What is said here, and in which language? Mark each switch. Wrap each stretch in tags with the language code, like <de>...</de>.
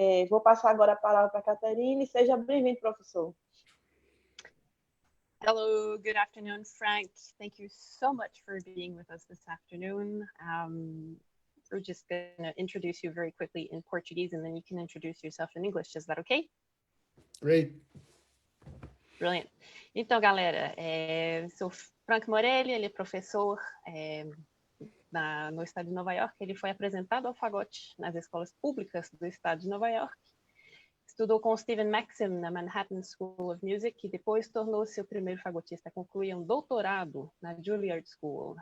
<pt>Vou passar agora a palavra para a Caterine. Seja bem-vindo, professor.</pt> <en>Hello, good afternoon, Frank. Thank you so much for being with us this afternoon. We're just going to introduce you very quickly in Portuguese, and then you can introduce yourself in English. Is that okay? Great. Brilliant.</en> <pt>Então, galera, sou Frank Morelli, ele é professor no estado de Nova Iorque. Ele foi apresentado ao fagote nas escolas públicas do estado de Nova Iorque. Estudou com Stephen Maxym na Manhattan School of Music e depois tornou-se o primeiro fagotista a concluir um doutorado na Juilliard School.</pt>